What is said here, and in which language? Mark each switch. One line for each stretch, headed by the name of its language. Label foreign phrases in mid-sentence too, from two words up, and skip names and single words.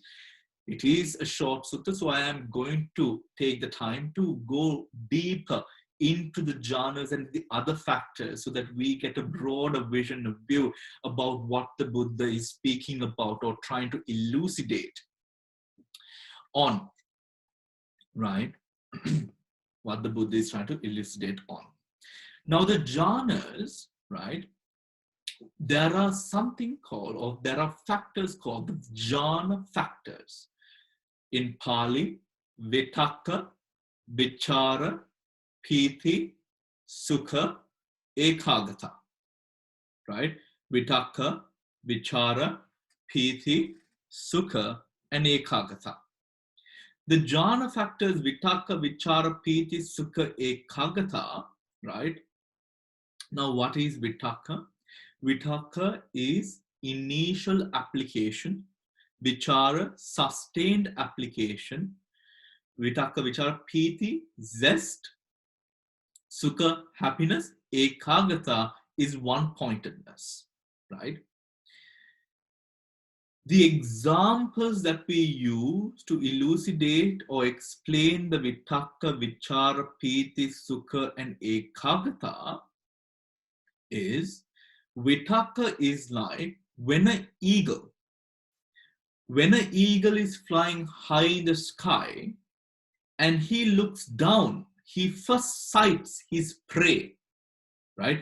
English: It is a short sutta, so I am going to take the time to go deeper into the jhanas and the other factors so that we get a broader vision of view about what the Buddha is speaking about or trying to elucidate on, right? What the Buddha is trying to elucidate on. Now the jhanas, right? There are something called, or there are factors called the jhana factors.
Pali: In Pali, vitakka, vichara, piti, sukha, ekagata, right? Vitakka, vichara, piti, sukha, and ekagata.
English: The jhana factors,
Pali: vitakka, vichara, piti, sukha, ekagata,
English: right? Now, what is vitakka? Vitakka is initial application, vichara, sustained application,
Pali: vitakka, vichara, piti,
English: zest, sukha, happiness, ekagata is one-pointedness, right? The examples that we use to elucidate or explain the
Pali: vitakka, vichara, piti, sukha, and ekagata
English: is, vitakka is like when an eagle is flying high in the sky and he looks down, he first sights his prey, right?